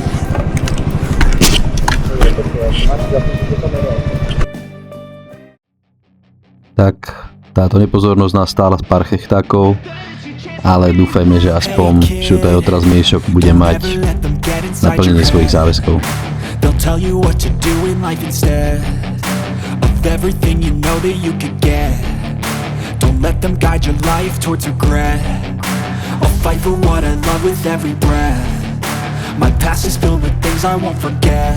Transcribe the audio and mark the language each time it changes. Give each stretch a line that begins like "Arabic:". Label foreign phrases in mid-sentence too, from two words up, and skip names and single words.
Slovak: Tak, táto nepozornosť nás stála z pár chechtákov, ale dúfajme, že aspoň Šutaj Otras Miešok bude mať naplnenie svojich záväzkov.
English: They'll tell you what to do in life instead of everything you know that you could get. Don't let them guide your life towards regret. I'll fight for what I love with every breath. My past is filled with things I won't forget.